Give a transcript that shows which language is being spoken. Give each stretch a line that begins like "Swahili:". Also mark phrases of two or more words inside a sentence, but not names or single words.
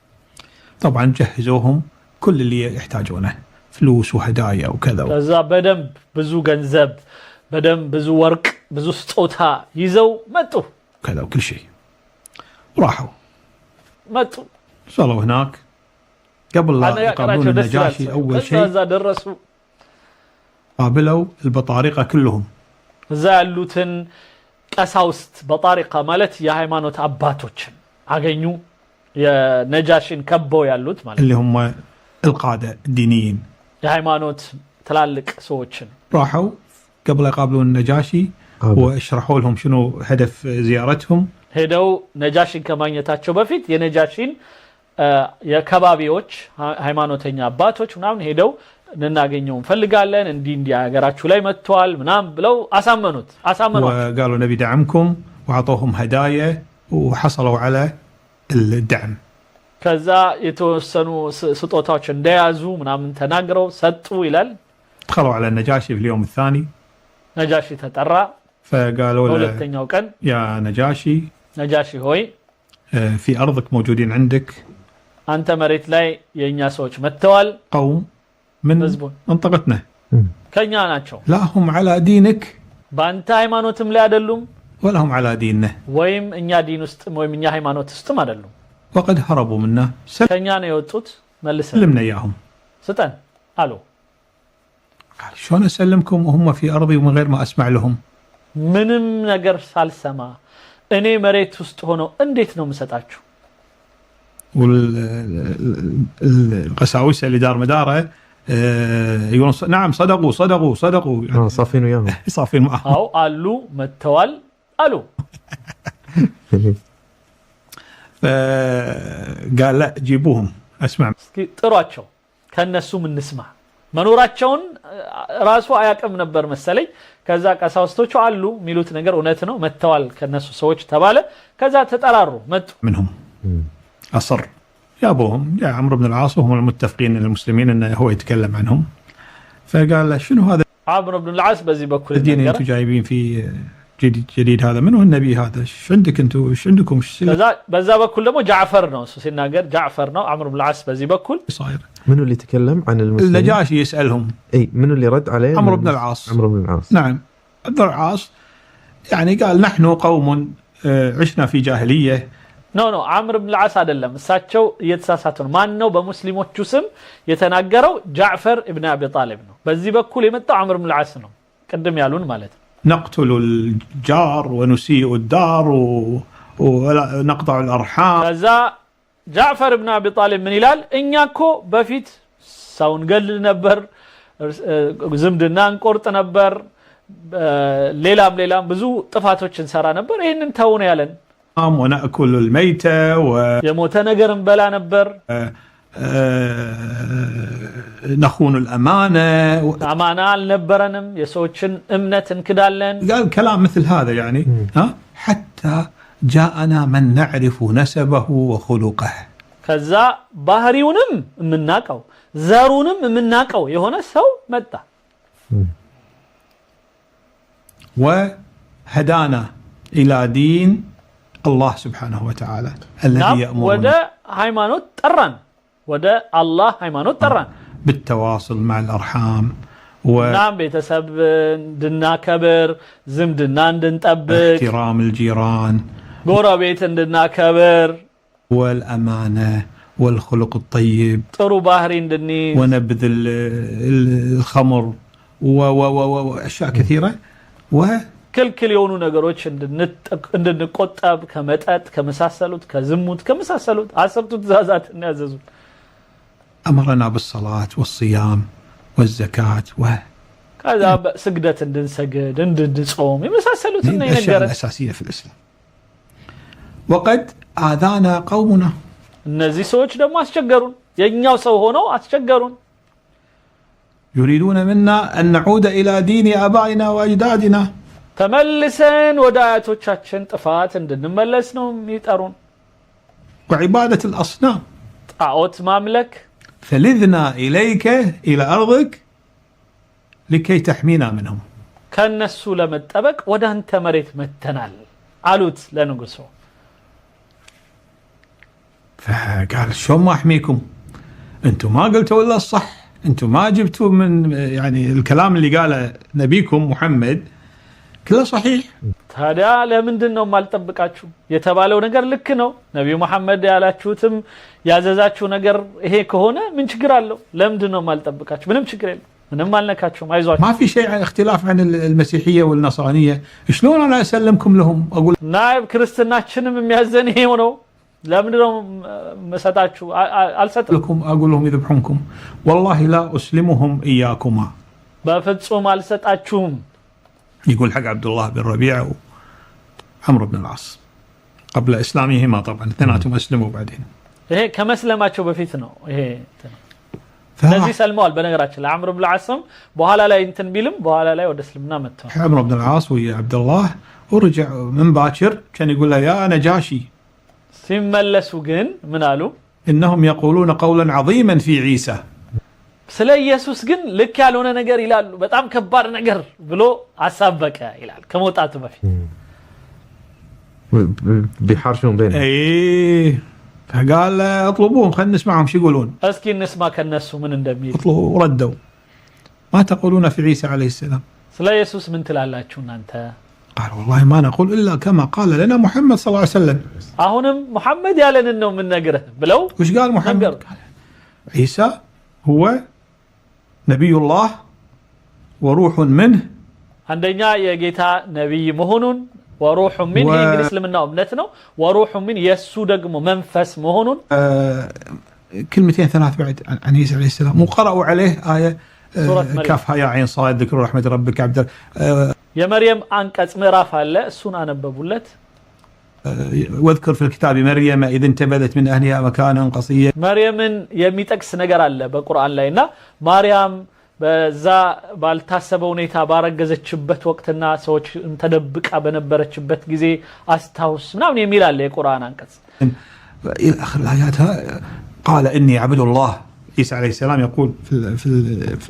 Arabic: طبعا جهزوهم كل اللي يحتاجونه فلوس وهدايا وكذا.
Amharic: ከዛ በደንብ ብዙ ገንዘብ በደንብ ብዙ ወርቅ ብዙ ስጦታ ይዘው መጡ
Arabic: كذا وكل شيء. وراحوا
Amharic: መጡ
Arabic: وصلوا هناك قبل لا يقابلون النجاشي اول شيء
Amharic: ከዛ ደረሱ።
Arabic: قابلوا البطارقة كلهم.
Amharic: እዛ ያሉትን ቀሳውስት በጣሪቃ ማለት የሃይማኖት አባቶችን አገኙ። የነጃሽን ከበው ያሉት ማለት
Arabic: اللي هم القادة الدينيين.
Amharic: የሃይማኖት ትላልቅ ሰዎችን
Arabic: راحوا قبل يقابلون النجاشي واشرحوا لهم شنو هدف زيارتهم.
Amharic: ሄደው ነጃሽን ከማግኘታቸው በፊት የነጃሽን የከባቢዎች ሃይማኖተኛ አባቶች ምናምን ሄደው እንናገኘው እንፈልጋለን እንዲህ ሀገራችሁ ላይ መጥቷል ምናምን ብለው አሳመኑት።
Arabic: وقالوا نبي دعمكم وعطوهم هدايا وحصلوا على الدعم.
Amharic: ከዛ የተወሰኑ ስጦታዎች እንደያዙ ምናምን ተናግረው ሰጡ ይላል።
Arabic: دخلوا على النجاشي في اليوم الثاني.
Amharic: ነጃሺ ተጠራ።
Arabic: فقالوا له
Amharic: ሁለተኛው ቀን
Arabic: يا نجاشي
Amharic: ነጃሺ ሆይ
Arabic: في أرضك موجودين عندك
Amharic: አንተ መሬት ላይ የኛ ሰዎች መጥተዋል።
Arabic: قوم من منطقتنا
Amharic: ከኛ ናቸው።
Arabic: لا هم على دينك
Amharic: በአንተ ሃይማኖትም ላይ አይደሉም
Arabic: ولا هم على ديننا
Amharic: ወይም እኛ ዲን ውስጥ ወይም እኛ ሃይማኖት ውስጥም አይደሉም።
Arabic: وقد هربوا منا.
Amharic: ከኛ ነው የወጡት መልሰን
Arabic: سلمنا إياهم.
Amharic: ስጠን አሉ።
Arabic: قال شلون أسلمكم وهم في أرضي ومن غير ما أسمع لهم.
Amharic: ምንም ነገር ሳልሰማ እኔ መሬት ውስጥ ሆኖ እንዴት ነው የምሰጣችሁ?
Arabic: والقساوسة اللي دار مداره يقولون نعم صدقوا يعني صافين وياهم صافين معهم.
Amharic: አው አሉ መተዋል አሉ።
Arabic: فقال لا جيبوهم اسمع.
Amharic: እስኪ ጥሯቸው ከነሱ ምን እንስማ። መኖራቸውን ራሱ አያውቅም ነበር መሰለኝ። ከዛ ቀሳውስቶቹ አሉ ሚሉት ነገር እውነት ነው መተዋል ከነሱ ሰዎች ተባለ። ከዛ ተጠራሩ መጡ።
Arabic: منهم أصر جابوهم يا عمرو بن العاص وهم المتفقين المسلمين انه هو يتكلم عنهم. فقال له شنو هذا
Amharic: عمرو بن العاص በዚህ በኩል
Arabic: الدين انتم جايبين في جديد هذا منو النبي هذا ايش عندك انتم ايش عندكم
Amharic: ከዛ በዛ በኩል ደግሞ ጃዕፈር ነው እሱ ሲናገር ጃዕፈር ነው عمرو بن العاص በዚህ በኩል
Arabic: صاير. منو اللي تكلم عن المسلمين؟ النجاشي يسألهم. اي منو اللي رد عليه؟ عمرو بن العاص. عمرو بن العاص نعم. عبد العاص يعني قال نحن قوم عشنا في جاهلية.
Amharic: ኖ عمرو بن العاص አይደለም እሳቸው እየተሳሳቱ ነው። ማን ነው በሙስሊሞቹ ስም የተናገረው? ጃዕፈር ኢብኑ አቢ ጣሊብ ነው። በዚህ በኩል የመጣው عمرو بن العاص ነው ቅድም ያሉን ማለት ነው።
Arabic: نقتل الجار ونسيء الدار ونقطع الأرحام.
Amharic: ከዛ ጃዕፈር ኢብኑ አቢ ጣሊብ ምን ይላል? እኛ እኮ በፊት ሰውን ገል ነበር ዝምድና እንቆርጥ ነበር ሌላም ብዙ ጥፋቶችን ሰራ ነበር ይሄንን ተውን ያለን
Arabic: ونأكل الميتة
Amharic: የሞተ ነገር እንበላ ነበር
Arabic: نخون الأمانة
Amharic: أمانة አልነበረንም የሰዎችን እምነት እንክዳለን
Arabic: قال كلام مثل هذا يعني حتى جاءنا من نعرف نسبه وخلقه
Amharic: ከዛ ባህሪውንም የምናቀው ዘሩንም የምናቀው የሆነ ሰው መጣ
Arabic: وهدانا إلى دين الله سبحانه وتعالى الذي يأمرنا
Amharic: وده ሃይማኖት ጠራን ወደ አላህ ሃይማኖት ጠራን
Arabic: بالتواصل مع الأرحام
Amharic: نعم ቤተሰብ እንድናከብር ዝምድና እንድንጠብቅ
Arabic: احترام الجيران
Amharic: ጎረቤት እንድናከብር
Arabic: والأمانة والخلق الطيب
Amharic: ጥሩ ባህሪ እንድንይዝ
Arabic: ونبذ الخمر وأشياء كثيرة
Amharic: ክልክል የሆኑ ነገሮች እንድንቆጠብ ከመጠጥ ከመሳሰሉት ከዝሙት ከመሳሰሉት 10ቱ ትእዛዛት እናዘዙ
Arabic: أمرنا بالصلاة والصيام والزكاة كذا سجدة
Amharic: እንድንሰግድ እንድንጾም የመሳሰሉት እና
Arabic: الأشياء الأساسية في الإسلام وقد آذانا قومنا
Amharic: እነዚህ ሰዎች ደግሞ አስቸገሩን የኛው ሰው ሆነው አስቸገሩን
Arabic: يريدون منا أن نعود إلى دين آبائنا وأجدادنا
Amharic: ተመልሰን ወደ አያቶቻችን ጥፋት እንድንመለስ ነው የሚጠሩን
Arabic: وعبادة الأصنام
Amharic: ጣዖት ማምለክ
Arabic: فلذنا إليك إلى أرضك لكي تحمينا منهم
Amharic: ከነሱ ለመጠበቅ ወደ አንተ መሬት መተናል አሉት ለንጉሱ
Arabic: فقال شلون ما أحميكم أنتم ما قلتوا إلا الصح أنتم ما جبتوا من يعني الكلام اللي قاله نبيكم محمد كله صحيح
Amharic: ታዲያ ለምንድን ነው ማልጠብቃችሁ የተባለው ነገር ልክ ነው ነብዩ መሐመድ ያላችሁትም ያዘዛችሁ ነገር ይሄ ከሆነ ምን ችግር አለው ለምንድን ነው ማልጠብቃችሁ ምንም ችግር የለም ምንም አልነካችሁም አይዟችሁ
Arabic: ما في شيء عن اختلاف عن المسيحية والنصرانية شلون أنا أسلمكم لهم أقول
Amharic: ናይብ ክርስትናችንም የሚያዘን ይሄው ነው ለምንድን ነው መሰጣችሁ አልሰጥም
Arabic: لكم أقول لهم يذبحونكم والله لا أسلمهم إياكما
Amharic: በፍጹም አልሰጣችሁም
Arabic: يقول حق عبد الله بن ربيعة وعمرو بن العاص قبل إسلامهما طبعا اثنيناتهم أسلموا بعدين
Amharic: ይሄ ከመስለማቸው በፊት ነው ይሄ ስለዚህ ሰልመዋል በነገራችን ላይ عمرو بن العاص በኋላ ላይ እንትን ቢልም በኋላ ላይ ወደ እስልምና መጥተዋል
Arabic: عمرو بن العاص ويا عبد الله ورجع من باكر كان يقول له يا نجاشي
Amharic: ሲመለሱ ግን ምን አሉ
Arabic: إنهم يقولون قولا عظيما في عيسى
Amharic: ስለ ኢየሱስ ግን ልክ ያልሆነ ነገር ይላሉ በጣም ከባድ ነገር ብሎ አሳበቀ ይላል ከመውጣቱ በፊት
Arabic: بيحارشون بينهم ايه فقال اطلبوهم خلينا نسمعهم شو يقولون
Amharic: እስኪ እንስማ ከነሱ ምን እንደሚል
Arabic: اطلبوا ردوا ما تقولون في عيسى عليه السلام
Amharic: ስለ ኢየሱስ ምን ትላላችሁ እናንተ
Arabic: قال والله ما نقول إلا كما قال لنا محمد صلى الله عليه وسلم
Amharic: አሁንም መሐመድ ያለንን ነው ምን ነግረህ ብለው
Arabic: وش قال محمد قال عيسى هو نبي الله وروح منه
Amharic: አንደኛ የጌታ ነብይ መሆኑን
Arabic: وروح من
Amharic: እንግዲህ እስልምናው እምነት ነው
Arabic: وروح من
Amharic: የሱ ደግሞ መንፈስ መሆኑን
Arabic: كلمتين ثلاث بعد عن عيسى عليه السلام وقرأوا عليه آية كافها يا عين صاد ذكر رحمة ربك عبد
Amharic: የመርየም አንቀጽ ምዕራፍ አለ እሱን አነበቡለት
Arabic: واذكر في الكتاب مريم إذ انتبذت من أهلها مكانا قصيا
Amharic: መርየምን የሚጠቅስ ነገር አለ በቁርአን ላይና ማርያም በዛ ባልታሰበ ሁኔታ ባረገዘችበት ወቅትና ሰዎች ተደብቃ በነበረችበት ጊዜ አስታውስ ምናምን የሚል አለ የቁርአን አንቀጽ
Arabic: إلى آخر الآيات قال إني عبد الله عيسى عليه السلام يقول في